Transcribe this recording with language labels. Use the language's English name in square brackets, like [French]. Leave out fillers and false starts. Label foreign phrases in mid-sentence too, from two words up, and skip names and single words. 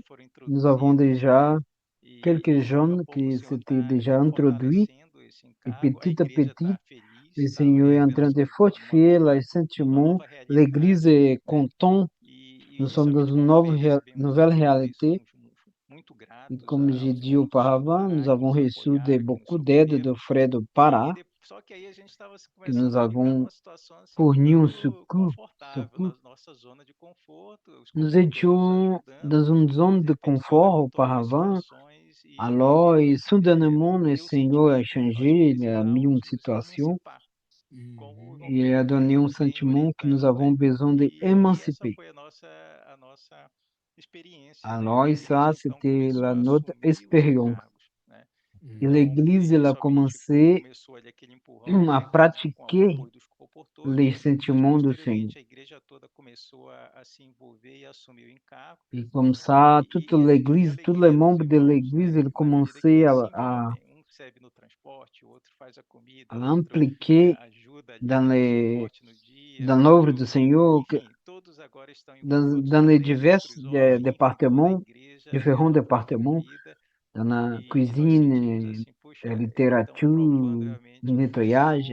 [French] Nous avons déjà quelques jeunes qui s'étaient déjà introduits. Et petit à petit, le Seigneur est en train de fortifier les sentiments. L'Église est contente. Nous sommes dans une nouvelle réalité. [Portuguese] E como [French] j'ai dit auparavant, nous avons reçu beaucoup d'aide do frère do Pará, que nous avons fourni un secours. Nous étions dans une zone de confort auparavant, alors, et soudainement, le Seigneur a changé, il a mis une situation, il a donné un sentiment que nous avons besoin d'émanciper. Alors, ça, c'était notre expérience. E l'Église, elle a commencé a pratiquer les sentiments [Portuguese] do Senhor. [French] E comme ça, toute l'Église, tous les membres de l'Église, ils commençaient à impliquer dans l'œuvre [Portuguese] do Senhor, [French] dans les différents départements, dans la cuisine, la littérature, le nettoyage.